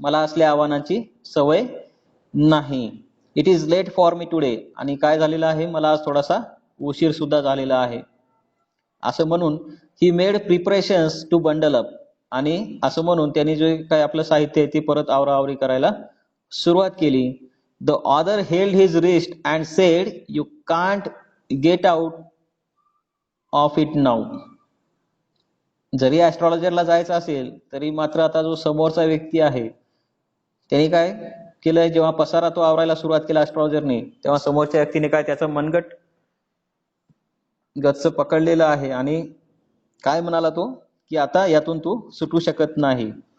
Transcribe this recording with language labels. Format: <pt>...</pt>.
<mr>मला असल्या आव्हानांची सवय नाही.</mr> <en>It is late for me today.</en> <mr>आणि काय झालेलं आहे, मला आज थोडासा उशीर सुद्धा झालेला आहे. असं म्हणून</mr> <en>He made preparations to bundle up.</en> <mr>आणि असं म्हणून त्यांनी जे काय आपलं साहित्य आहे ते परत आवराआवरी करायला सुरुवात केली.</mr> <en>The other held his wrist and said, you can't get out of it now.</en> <mr>जरी ॲस्ट्रॉलॉजरला जायचं असेल तरी मात्र आता जो समोरचा व्यक्ती आहे त्याने काय केलंय, जेव्हा पसारा तो आवरायला सुरुवात केला ॲस्ट्रॉलॉजरने, तेव्हा समोरच्या व्यक्तीने काय त्याचं मनगट गच्च पकडलेलं आहे आणि काय म्हणाला तो की आता यातून तू सुटू शकत नाही.</mr>